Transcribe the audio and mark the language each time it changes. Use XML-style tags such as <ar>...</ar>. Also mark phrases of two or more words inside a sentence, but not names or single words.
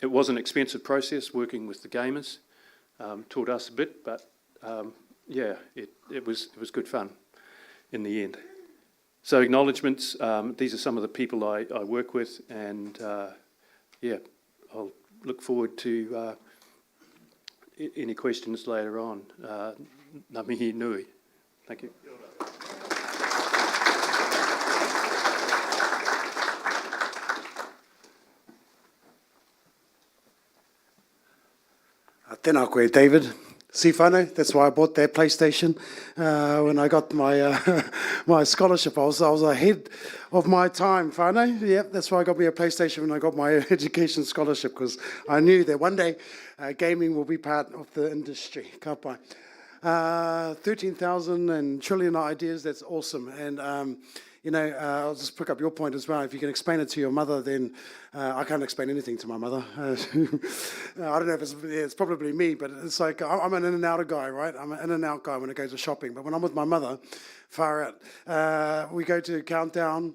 <en>It was an expensive process working with the gamers. Taught us a bit, but yeah, it was good fun in the end. So acknowledgements, these are some of the people I work with, and yeah, I'll look forward to any questions later on.</en> <mi>Ngā mihi nui.</mi> <en>Thank you.</en> <mi>Tēnā koe, David.</mi> <en>See whānau, that's why I bought that PlayStation. When I got my my scholarship, I was ahead of my time, whānau. Yep, that's why I got me a PlayStation when I got my education scholarship, because I knew that one day gaming will be part of the industry.</en> <mi>Ka pai.</mi> <en>13,000 and trillion ideas, that's awesome. And you know, I'll just pick up your point as well. If you can explain it to your mother, then I can't explain anything to my mother. I don't know if it's probably me, but it's like I'm an in-and-out guy, right? I'm an in-and-out guy when it goes to shopping. But when I'm with my mother, far out, we go to Countdown.</en>